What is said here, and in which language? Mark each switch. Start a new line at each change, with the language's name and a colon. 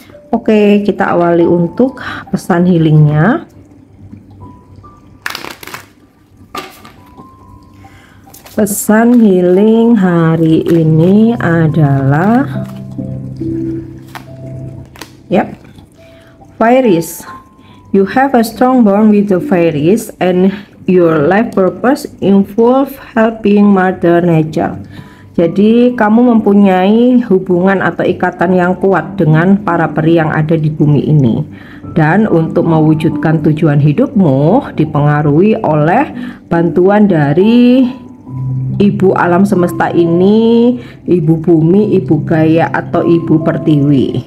Indonesian: Oke, kita awali untuk pesan healingnya. Pesan healing hari ini adalah Fairies.
English: You have a strong bond with the fairies and your life purpose involve helping Mother Nature.
Indonesian: Jadi kamu mempunyai hubungan atau ikatan yang kuat dengan para peri yang ada di bumi ini. Dan untuk mewujudkan tujuan hidupmu dipengaruhi oleh bantuan dari Ibu alam semesta ini, Ibu bumi, Ibu Gaia atau Ibu Pertiwi.